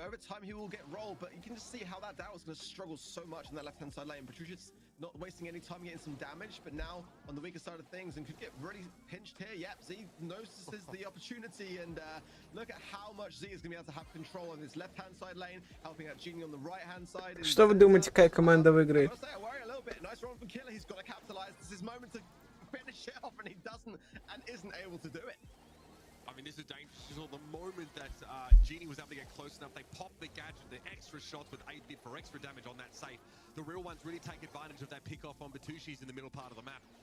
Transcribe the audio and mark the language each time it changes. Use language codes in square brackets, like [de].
[en] Over time he will get rolled, but you can just see how that Daryl's going to struggle so much in that left-hand side lane. Patricius not wasting any time getting some damage, but now on the weaker side of things and could get really pinched here. Yep, Z notices the opportunity, and look at how much Z is going to be able to have control on this left-hand side lane, helping out Genie on the right-hand side. [ru] Что вы думаете, какая команда выиграет? [en] Nice run from Killer. He's got to capitalize. This is his moment to finish it off, and he doesn't and isn't able to do it. I mean, this is dangerous. The moment that Genie was able to get close enough, they popped the gadget, the extra shots with 8-bit for extra damage on that safe. The real ones really take advantage of that pick off on Batushis in the middle part of the map.